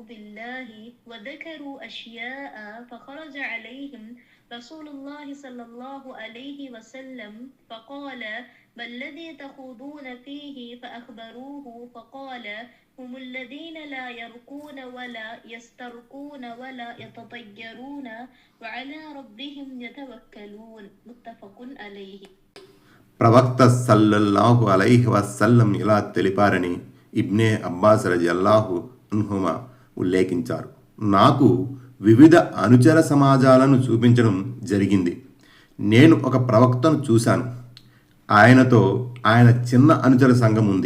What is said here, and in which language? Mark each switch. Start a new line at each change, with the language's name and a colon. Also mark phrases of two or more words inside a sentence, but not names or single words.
Arabic: بالله وذكروا أشياء فخرج عليهم رسول الله صلى الله عليه وسلم فقال ما الذي تخوضون فيه فأخبروه فقال هم الذين لا يرقون ولا يسترقون ولا يتطيرون وعلى ربهم يتوكلون متفق عليه.
Telugu: ప్రవక్త
Arabic: صلى الله عليه وسلم
Telugu: ఇలా తెలిపారని ఇబ్నే అబ్బాస్
Arabic: رضي الله عنهما
Telugu: ఉల్లేఖించారు. నాకు వివిధ అనుచర సమాజాలను చూపించడం జరిగింది. నేను ఒక ప్రవక్తను చూశాను. ఆయనతో ఆయన చిన్న అనుచర సంఘం ఉంది.